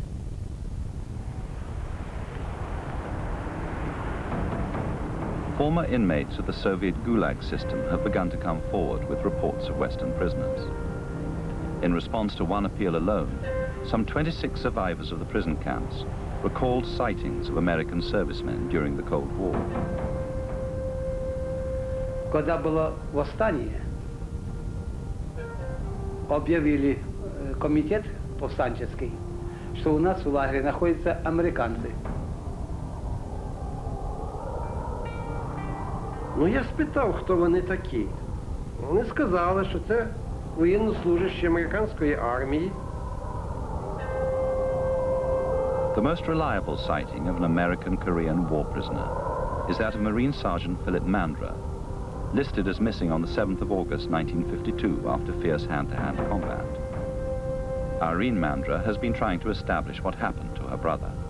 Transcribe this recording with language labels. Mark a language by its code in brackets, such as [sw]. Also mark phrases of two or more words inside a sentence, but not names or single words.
[en] Former inmates of the Soviet Gulag system have begun to come forward with reports of Western prisoners. In response to one appeal alone, some 26 survivors of the prison camps recalled sightings of American servicemen during the Cold War. [ru] Когда было восстание, объявили комитет повстанческий, что у нас в лагере находятся американцы. [uk] Ну, я спитав, хто вони такі. Вони сказали, що це воєннослужащі американської армії. [en] The most reliable sighting of an American-Korean war prisoner is that of Marine Sergeant Philip Mandra, listed as missing on the 7th of August 1952 after fierce hand-to-hand combat. Irene Mandra has been trying to establish what happened to her brother.